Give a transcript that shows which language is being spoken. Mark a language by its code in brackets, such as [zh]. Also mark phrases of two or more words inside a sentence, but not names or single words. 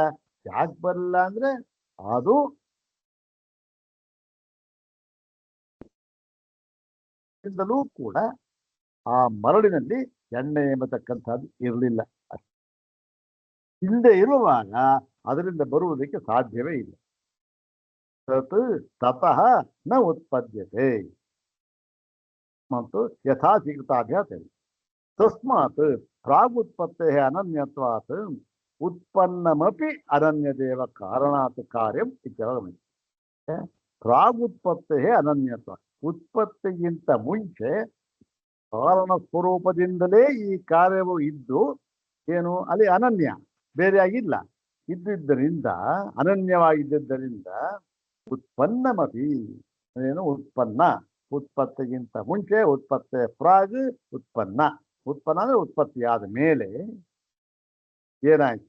[kn] ಯಾಕೆ ಬರಲಿಲ್ಲ ಅಂದ್ರೆ ಅದು ಕೂಡ ಆ ಮರಳಿನಲ್ಲಿ ಎಣ್ಣೆ ಎಂಬತಕ್ಕಂಥದ್ದು ಇರಲಿಲ್ಲ. ಇಲ್ಲದೆ ಇರುವಾಗ ಅದರಿಂದ ಬರುವುದಕ್ಕೆ ಸಾಧ್ಯವೇ ಇಲ್ಲ. [sa] ततः न उत्पद्यते मत्तु यथा सिगताभ्यास तस्मात् प्रागुत्पत्ते अनन्यत्वात् उत्पन्नमपि अनन्यदेव कारणात् कार्यं इत्यर्थ. प्रागुत्पत्ते अनन्यत्व, [kn] ಉತ್ಪತ್ತಿಗಿಂತ ಮುಂಚೆ ಕಾರಣ ಸ್ವರೂಪದಿಂದಲೇ ಈ ಕಾರ್ಯವು ಇದ್ದು ಏನು ಅಲ್ಲಿ ಅನನ್ಯ, ಬೇರೆಯಾಗಿಲ್ಲ, ಇದ್ದಿದ್ದರಿಂದ ಅನನ್ಯವಾಗಿದ್ದರಿಂದ ಉತ್ಪನ್ನಮಪಿ ಏನು ಉತ್ಪನ್ನ, ಉತ್ಪತ್ತಿಗಿಂತ ಮುಂಚೆ ಉತ್ಪತ್ತಿ ಪ್ರಾಗ್ ಉತ್ಪನ್ನ, ಉತ್ಪನ್ನ ಅಂದ್ರೆ ಉತ್ಪತ್ತಿಯಾದ ಮೇಲೆ ಏನಾಯ್ತು?